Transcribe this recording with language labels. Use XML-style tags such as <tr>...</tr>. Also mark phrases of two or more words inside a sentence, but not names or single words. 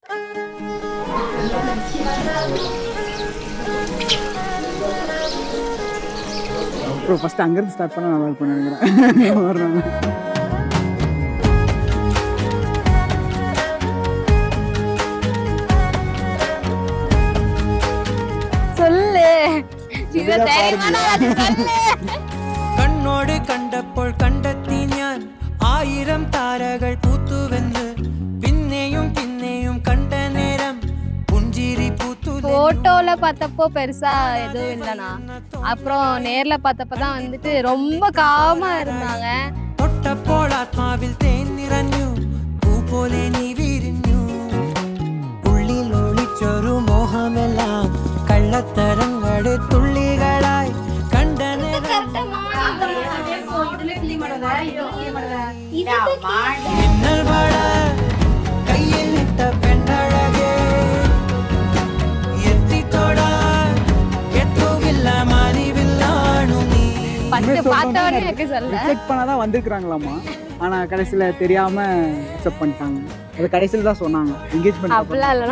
<ta>ப்ரோ ஃபஸ்ட்டு அங்கேருந்து ஸ்டார்ட் பண்ணால் நல்லா இருக்கும் நினைக்கிறேன். வர்றாங்க. சொல்லு</ta> <ml>കണ്ണോട് കണ്ടപ്പോൾ കണ്ടെത്തി ഞാൻ 1000 താരകൾ പൂത്തുവെന്ന് പിന്നെയും പിന്നെയും കണ്ട നേരം പുഞ്ചിരി പൂത്തു.</ml> <ta>போட்டோல பார்த்தப்போ பெருசா எதுவும் இல்லைண்ணா. அப்புறம் நேர்ல பார்த்தப்பதான் வந்துட்டு ரொம்ப காமா இருந்தாங்க.</ta> <ml>തൊട്ടപ്പോൾ ആത്മാവിൽ തേൻ നിറഞ്ഞു, പൂ പോലെ നീ വിരിഞ്ഞു. ഉള്ളിൽ ഒളിച്ചൊരു മോഹമെല്ലാം കള്ളത്തരങ്ങളുടെ തുള്ളികളായി കണ്ട നേരം മിന്നൽ വള കയ്യിൽ ഇട്ട പെണ്ണഴകേ എത്തിത്തൊടാൻ എത്തുകില്ല മാലിവില്ലാണു നീ.</ml> <ta>பார்த்தவனே எனக்கு சொல்ல ரிஜெக்ட் பண்ணாதான் வந்திருக்கிறாங்களாமா. ஆனால் கடைசியில் தெரியாமல் அக்செப்ட் பண்ணிட்டாங்க. அது கடைசியில் தான் சொன்னாங்க என்கேஜ்மெண்ட். அப்படிலாம் இல்லைண்ணா.</ta>